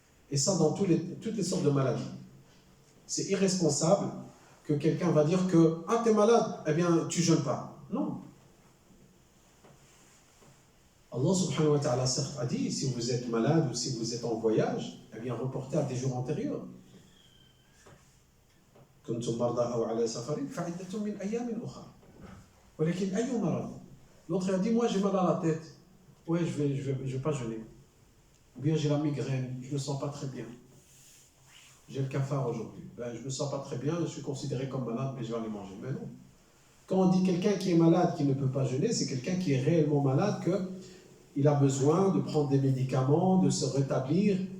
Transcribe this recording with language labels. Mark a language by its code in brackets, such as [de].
[fr] Et ça, dans toutes les sortes de maladies. C'est irresponsable que quelqu'un va dire que « Ah, t'es malade, eh bien, tu jeûnes pas. » Non. Allah subhanahu wa ta'ala certes a dit, si vous êtes malade ou si vous êtes en voyage, eh bien, reportez à des jours antérieurs. [ar] كنتم مرضى أو على سفر فعدة من أيام أخرى ولكن أي مرض. [fr] L'autre a dit, moi j'ai mal à la tête. Ouais, je vais pas jeûner. Ou bien j'ai la migraine, je me sens pas très bien. J'ai le cafard aujourd'hui. Je me sens pas très bien, je suis considéré comme malade, mais je vais aller manger. Mais non. Quand on dit quelqu'un qui est malade, qui ne peut pas jeûner, c'est quelqu'un qui est réellement malade, qu'il a besoin de prendre des médicaments, de se rétablir.